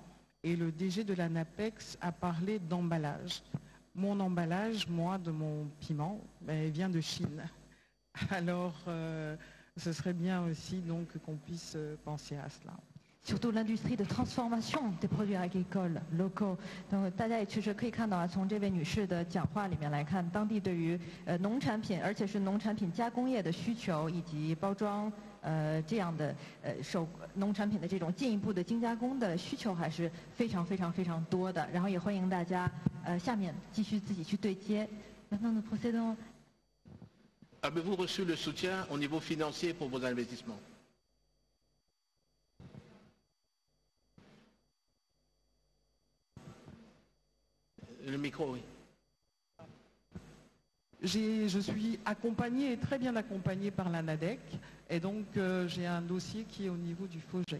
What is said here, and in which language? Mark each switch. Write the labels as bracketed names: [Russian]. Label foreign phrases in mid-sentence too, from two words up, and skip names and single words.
[French] Et le DG de la NAPEX a parlé d'emballage. Mon emballage, moi, de mon piment, vient de Chine. Alors, ce serait bien aussi donc qu'on puisse penser à cela. Surtout l'industrie de transformation des produits agricoles locaux. Donc, [Chinese] 大家也确实可以看到啊，从这位女士的讲话里面来看，当地对于农产品，而且是农产品加工业的需求以及包装这样的农产品的这种进一步的精加工的需求还是非常多的。然后也欢迎大家下面继续自己去对接。 [French] Maintenant nous procédons. Avez-vous reçu le soutien au niveau financier pour vos investissements? Le micro, oui. Je suis accompagnée, très bien accompagnée par la NADEC, et donc j'ai un dossier qui est au niveau du FOGEC.